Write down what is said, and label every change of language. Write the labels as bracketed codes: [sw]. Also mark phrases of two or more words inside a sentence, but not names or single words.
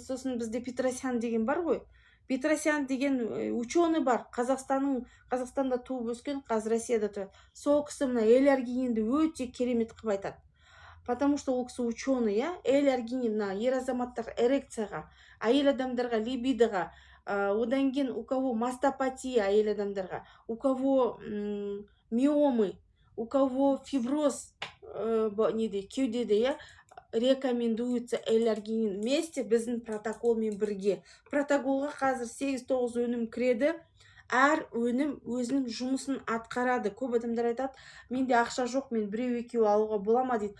[kk] Сосын бізде Петросян деген бар ғой. Петросян деген ученый бар. Қазақстанда туып өскен, қазір Россияда тұрады. Сол кісі мына эллергияны өте керемет қылып айтады. [ru] Потому что [kk] ол кісі ученый, иә, эллергия ер азаматтарға эрекцияға, әйел адамдарға либидоға, одан кейін [ru] у кого мастопатия [kk] әйел адамдарға, [ru] у кого миомы, у кого фиброз [kk] кеудеде, иә, [ru] рекомендуется эллергин вместе [kk] біздің протоколмен бірге. Протоколға қазір 8-9 өнім кіреді. Әр өнім өзінің жұмысын атқарады. Көп адамдар айтады, менде ақша жоқ, мен біреу-екеу алуға бола ма дейді.